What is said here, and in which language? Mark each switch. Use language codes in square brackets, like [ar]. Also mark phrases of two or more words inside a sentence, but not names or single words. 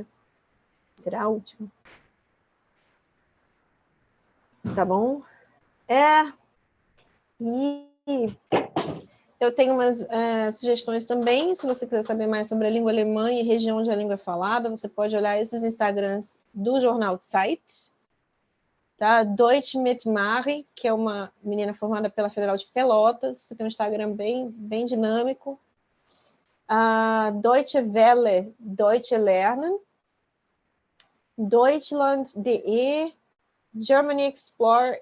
[pt] Será a última. Tá bom? E eu tenho umas sugestões também. Se você quiser saber mais sobre a língua alemã e região onde a língua é falada, você pode olhar esses Instagrams do jornal Zeit. Tá? Deutsch mit Mari, que é uma menina formada pela Federal de Pelotas, que tem um Instagram bem dinâmico. Deutsche Welle, Deutsche Lernen. Deutschland.de, Germany Explore.